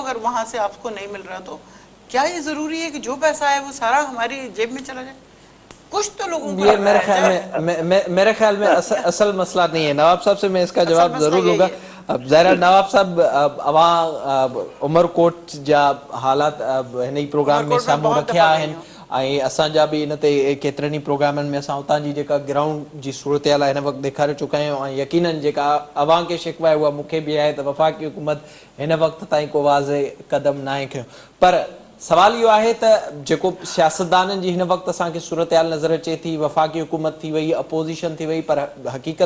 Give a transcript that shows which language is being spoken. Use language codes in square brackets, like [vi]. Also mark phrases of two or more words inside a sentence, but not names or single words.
[ur] اگر وہاں سے آپ کو نہیں مل رہا تو کیا یہ ضروری ہے کہ جو پیسہ ہے وہ سارا ہماری جیب میں چلا جائے؟ کچھ تو لوگوں کو یہ لگ رہا ہے. میرے خیال میں اصل مسئلہ نہیں ہے. نواب صاحب سے میں اس کا اصل جواب مسئلہ ضرور لوں یہی گا. ہے. [sd] اب ظاہر نواب صاحب اواں عمر کوٹ جا حالات ہن پروگرام میں عمرکوٹ ساموں [ur] بہت [sd] رکھیا [ur] دفعہ گئی [sd] آہن, [ur] ہوں. [sd] ऐं असांजा बि इन ते केतिरनि ई प्रोग्रामनि में असां उतां जी जेका ग्राउंड जी सूरत आहे हिन वक़्तु ॾेखारे चुका आहियूं. ऐं यकीननि जेका अवां खे शिकवा आहे उहा मूंखे बि आहे त वफ़ाक़ी हुकूमत हिन वक़्त ताईं को वाज़े क़दम नाहे खयो. पर सवाल इहो आहे त जेको सियासतदाननि जी हिन वक़्तु असांखे सूरत हाल नज़र अचे थी, वफ़ाक़ी हुकूमत थी वई, अपोज़िशन थी वई, पर हक़ीक़त